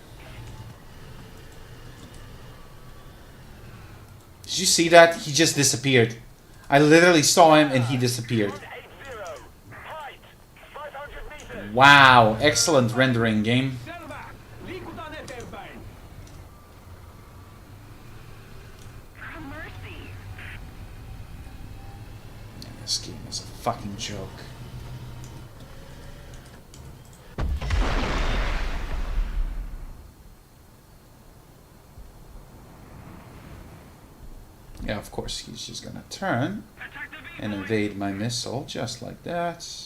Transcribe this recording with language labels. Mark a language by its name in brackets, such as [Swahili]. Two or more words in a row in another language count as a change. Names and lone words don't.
[English] Did you see that? He just disappeared. I literally saw him and he disappeared. 180. Height! 500 meters! Wow, excellent rendering, game. [Finnish] Selvä! Liikutaan eteenpäin! [English] Have mercy. This game is a fucking joke. Yeah, of course, he's just gonna turn and evade my missile, just like that.